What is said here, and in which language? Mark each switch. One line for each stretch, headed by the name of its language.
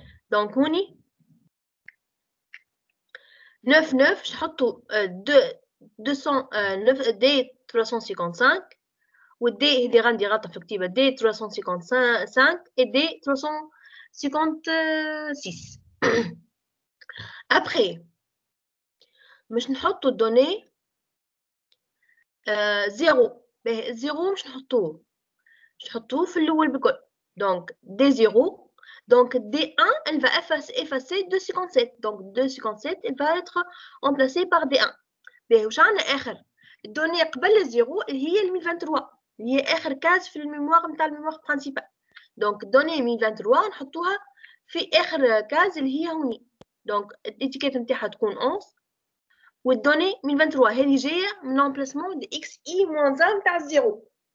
Arabic: دونك هوني 99 باش نحطو 209 دي 355 والدي هذه غندي غلطة في الكتيبة دي 355 et دي 356.
French: Après
Arabic: باش نحطو الدوني 0 باش نحطوه في الأول بكل.
French: donc دي 0. donc D1 elle va effacer 257. donc 257 elle va être remplacée par D1.
Arabic: واش عندنا آخر الدوني قبل الزيرو اللي هي 1023 اللي هي آخر كاز في الميموار نتاع الميموار برينسيبال. donc دوني 1023 نحطوها في آخر كاز اللي هي هوني. donc الاتيكيت نتاعها تكون 11 والدوني 1023 هذه جايه من
French: l'emplacement de xi-1
Arabic: نتاع الزيرو.